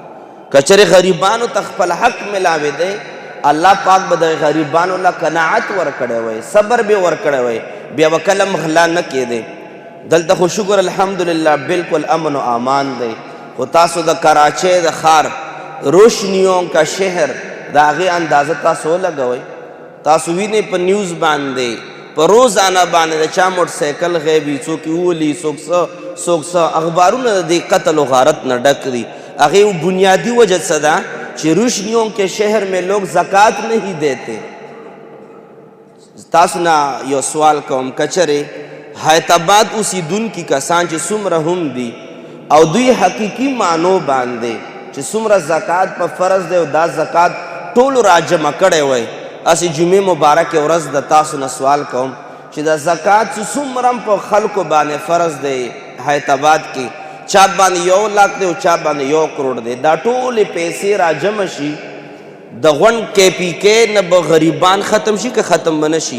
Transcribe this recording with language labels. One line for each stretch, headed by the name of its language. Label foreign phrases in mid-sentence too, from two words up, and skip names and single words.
Pashto: که چېرې غریبانو ته خپل حق ملاوې دی الله پاک به د غریبانو له قناعت ورکړی وی، صبر به ورکړی وی، بیا به کله غلا نه کېدی. دلته خو شکر الحمدلله بالکل امن و امان دی، خو تاسو د کراچۍ د ښار
Urdu: روشنیوں کا شہر
Pashto: دا هغې اندازه تاسو ولګوئ تاسو وینئ په نیوز باندې په روزانه باندې د چا موټر سایکل غیبي، څوک یې وولي، څوک څه اخبارونه د دې قتل و غارت نه ډک دي. هغې بنیادی وجہ څه ده چې
Urdu: روشنیوں کے شہر میں لوگ زکوٰۃ نہیں دیتے.
Pashto: تاسو نه یو سوال کوم، کچرې حیدرآباد اوسیدونکي کسان چې څومره هم دي او دوی حقیقي معنو باندې چې څومره زکات په فرض دی او دا زکات ټولو راجمع کړی وی، اسې جمعې مبارکې ورځ د تاسو نه سوال کوم چې دا زکات چې څومره هم په خلکو باندې فرض دی حیدرآباد کې، چا باندې 1 لاکھ دی او چا باندې 1 کروڑ دی، دا ټولې پیسې راجمع شي د غونډ KPK نه به غریبان ختم شي که ختم به نه شي؟